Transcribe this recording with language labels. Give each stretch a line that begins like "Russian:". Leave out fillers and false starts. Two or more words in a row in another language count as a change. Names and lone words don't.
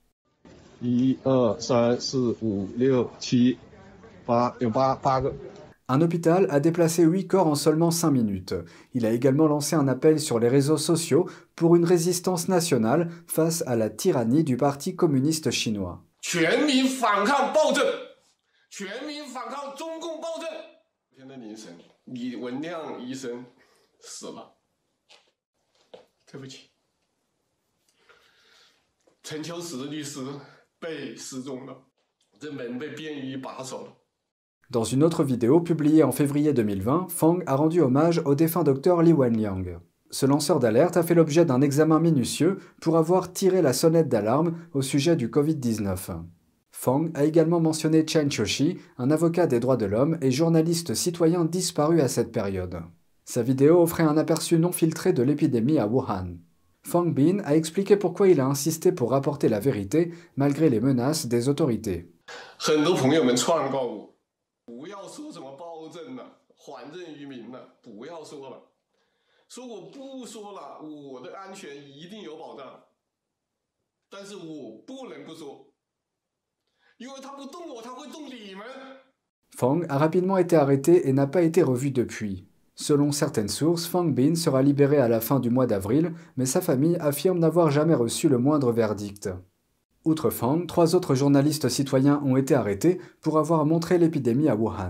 Chinese: 1、2、3、4、5、6、7、8, 有8个。
French: Un hôpital a déplacé 8 corps en seulement 5 minutes. Il a également lancé un appel sur les réseaux sociaux pour une résistance nationale face à la tyrannie du Parti communiste chinois.
Chinese: 全民反抗暴政，全民反抗中共暴政。今天的凌晨，李文亮医生死了，对不起。陈秋实律师 被失踪了，这门被便衣把守了。
French: Dans une autre vidéo publiée en février 2020, Fang a rendu hommage au défunt docteur Li Wenliang. Ce lanceur d'alerte a fait l'objet d'un examen minutieux pour avoir tiré la sonnette d'alarme au sujet du Covid-19. Fang a également mentionné Chen Qiushi, un avocat des droits de l'homme et journaliste citoyen disparu à cette période. Sa vidéo offrait un aperçu non filtré de l'épidémie à Wuhan. Fang Bin a expliqué pourquoi il a insisté pour rapporter la vérité malgré les menaces des autorités.
Chinese: 很多朋友们劝告我，不要说什么暴政了，还政于民了，不要说了，说我不说了，我的安全一定有保障。但是我不能不说，因为他不动我，他会动你们。
French: Fang a rapidement été arrêté et n'a pas été revu depuis. Selon certaines sources, Fang Bin sera libéré à la fin du mois d'avril, mais sa famille affirme n'avoir jamais reçu le moindre verdict. Outre Fang, 3 autres journalistes citoyens ont été arrêtés pour avoir montré l'épidémie à Wuhan.